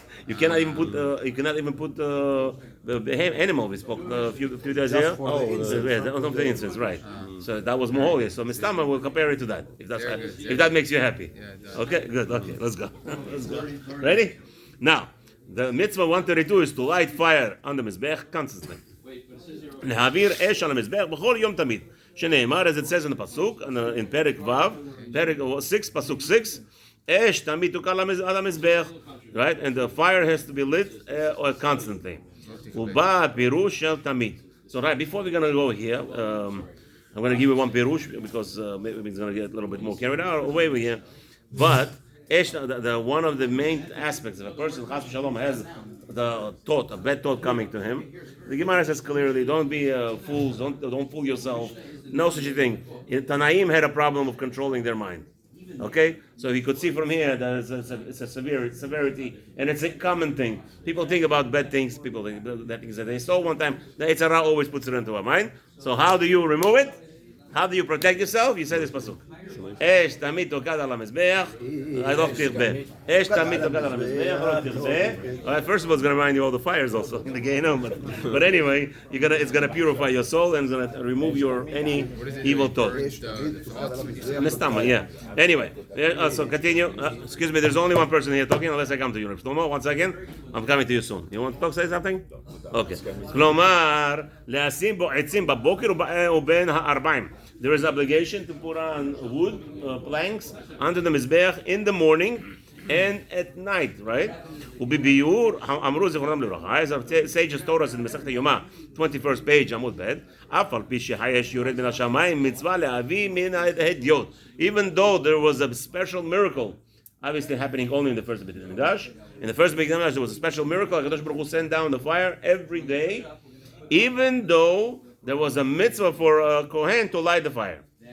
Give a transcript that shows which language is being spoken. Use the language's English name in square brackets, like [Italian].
[English] You cannot even put. The animal we spoke a few days here. The incense, right? So that was more holy. So Mistama will compare it to that. If that makes you happy. Yeah, it does. Okay, good. Okay, let's go. Let's go. Ready? Now, the mitzvah 132 is to light fire on the mizbech constantly. [Hebrew] להעביר אש על המזבח בכל יום תמיד. [English] שנאמר, as it says in the pasuk, in פרק ו', פרק 6, pasuk 6, [Hebrew] אש תמיד תוקל על המזבח, [English] right? And the fire has to be lit constantly. [Hebrew] ובא הפירוש של תמיד. [English] So right, before we're going to go here, I'm going to give you one pirush because maybe it's going to get a little bit more carried out away with here. But Esh, one of the main aspects of a person, Chas v'Shalom, has the thought, a bad thought coming to him. The Gemara says clearly, don't be fools, don't fool yourself. No such a thing. Tanaim had a problem of controlling their mind. Okay, so you could see from here that it's a severity, and it's a common thing. People think about bad things. People think bad things that they saw one time. The Eitzara always puts it into our mind. So how do you remove it? How do you protect yourself? You say this pasuk. [Hebrew] אש תמיד תוקד על המזבח, לא תרבה. אש תמיד תוקד על המזבח, לא תרבה. [English] First of all, it's going to remind you of all the fires also in the Gehinnom. But anyway, it's going to purify your soul and it's going to remove any evil thought. Nestama, yeah. Anyway, so continue. Excuse me, there's only one person here talking unless I come to you. Shlomo, one second. I'm coming to you soon. You want to talk, say something? Okay. [Hebrew] כלומר, להשים בו עצים בבוקר ובין הערביים. [English] There is obligation to put on wood planks under the mizbeach in the morning and at night, right? [Hebrew] ובביור, אמרו זיכרונם לברכה, [English] as our sages told us in [Hebrew] מסכת יומא, 21st page, עמוד ב', אף על פי שהאש יורד מן השמיים, מצווה להביא מן ההדיוט. [English] Even though there was a special miracle, obviously happening only in the first Beit HaMikdash. In the first Beit HaMikdash, there was a special miracle. HaKadosh Baruch Hu sent down the fire every day, even though there was a mitzvah for a Kohen to light the fire.